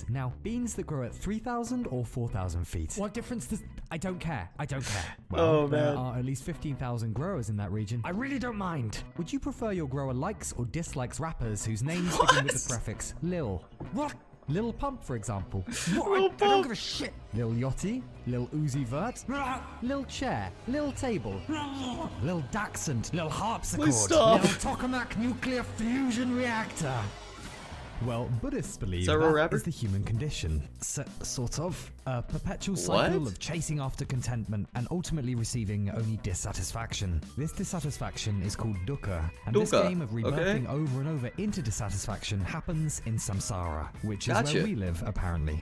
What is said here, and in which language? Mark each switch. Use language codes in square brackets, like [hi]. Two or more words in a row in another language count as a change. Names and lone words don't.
[en] Now, beans that grow at 3,000 or 4,000 feet. What difference does... I don't care. I don't care. Well, there are at least 15,000 growers in that region. I really don't mind. Would you prefer your grower likes or dislikes rappers whose names begin with the prefix Lil? What? Lil Pump, for example. I don't give a shit. Lil Yachty, Lil Uzi Vert, Lil Chair, Lil Table, Lil Dachshund, Lil Harpsichord, Lil Tokamak Nuclear Fusion Reactor. Well, Buddhists believe that is the human condition. Sort of. A perpetual cycle of chasing after contentment and ultimately receiving only dissatisfaction. This dissatisfaction is called dukkha, and this game of rebirthing over and over into dissatisfaction happens in samsara, which is where we live, apparently.